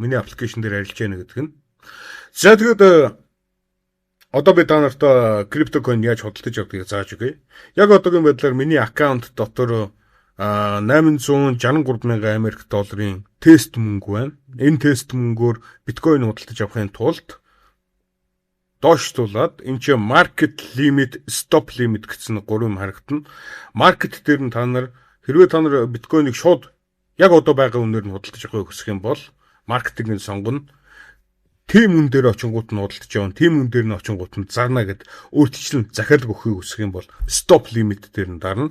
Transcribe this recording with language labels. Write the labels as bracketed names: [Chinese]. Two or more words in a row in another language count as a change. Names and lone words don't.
[Mongolian] Миний аппликейшн дээр арилж яана гэдэг нь. За тэгээд одоо би та нарт криптокойн яаж худалдаж авдгийг зааж өгье. Яг одоогийн байдлаар миний аккаунт дотор 863,000 Америк долларын тест мөнгө байна. Энэ тест мөнгөөр биткойн худалдаж авахын тулд доошлуулад энэ чинь [English] market limit, stop limit [Mongolian] гэсэн 3 юм харагдана. Market дээр нь та нар хэрвээ та нар биткойныг шууд яг одоо байгаа үнээр нь худалдаж авахыг хүсэх юм бол маркетинг сонгоно. Тим үн дээр очингууд нь худалдаж явна. Тим үн дээр нь очингууд нь зарна гэд өөрчлөлт захиалга өгөхийг хүсэх юм бол [English] stop limit [Mongolian] дээр нь дарна.